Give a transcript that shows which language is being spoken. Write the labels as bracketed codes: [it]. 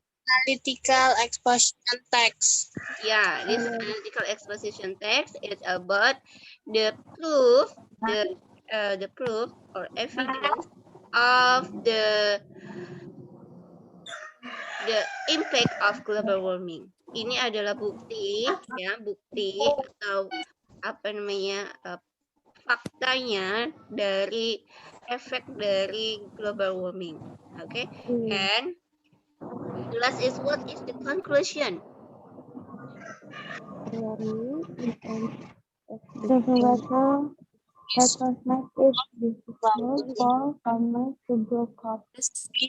[en] Analytical exposition text. yeah, this analytical exposition text is about the proof, the proof or evidence of the impact of global warming. [id] Ini adalah bukti, ya, bukti atau apa namanya faktanya dari efek dari global warming. [en] Okay, and the last is what is the conclusion? The weather has made it difficult for farmers to grow crops.